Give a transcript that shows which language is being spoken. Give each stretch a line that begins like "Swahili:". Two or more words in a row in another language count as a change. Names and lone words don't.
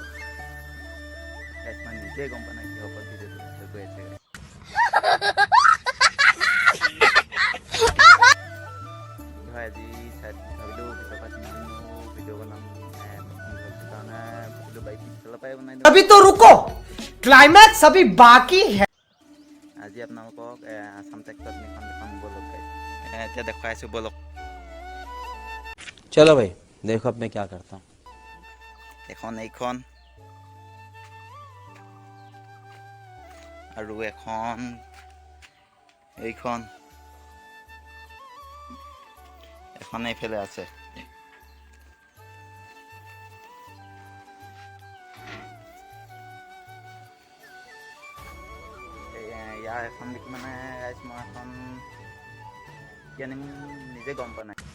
Assamese: মই নিজেই গম পোৱা নাই কিহৰ ওপৰত ভিডিঅ'টো গৈ আছে গাইছ। কি হয় আজি ভাবিলোঁ পিছৰ পৰা কিমাননো ভিডিঅ' বনাম, ভাবিছোঁ কাৰণে ভাবিলোঁ বাইক পিছফালৰ পৰাই বনাই দিওঁ।
Hindi: अभी तो रुको, क्लाइमैक्स अभी बाकी है।
Assamese: আজি আপোনালোকক আসাম টেক্সত এখন দেখাম বলক গাইছ। এতিয়া দেখুৱাই আছোঁ বলক।
Hindi: चलो भाई देखो अब मैं क्या करता हूँ।
Assamese: এইখন আৰু এইখন এইফালে আছে। ইয়াৰ এখন দেখি মানে গাইছ মই এখন কি আনিম নিজে গম পোৱা নাই।